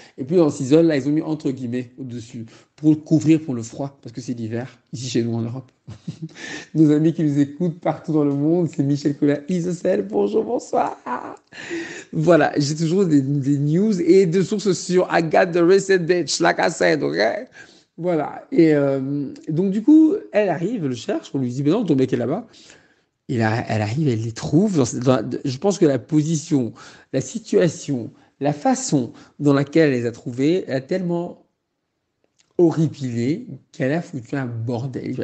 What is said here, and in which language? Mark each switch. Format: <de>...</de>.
<fr>Et puis, dans s'isole, là, ils ont mis entre guillemets au-dessus pour couvrir pour le froid, parce que c'est l'hiver, ici chez nous en Europe. Nos amis qui nous écoutent partout dans le monde, c'est Michel Collat, Isocel, bonjour, bonsoir. Voilà, j'ai toujours des news et de sources sûres.</fr> <en>I got the receipt, bitch, like I said, ok?</en> <fr>Voilà. Et donc, du coup, elle arrive, elle le cherche, on lui dit, mais non, ton mec est là-bas. Et là, elle arrive, elle les trouve. Je pense que la position, la situation, la façon dans laquelle elle les a trouvés a tellement horripilé qu'elle a foutu un bordel.</fr>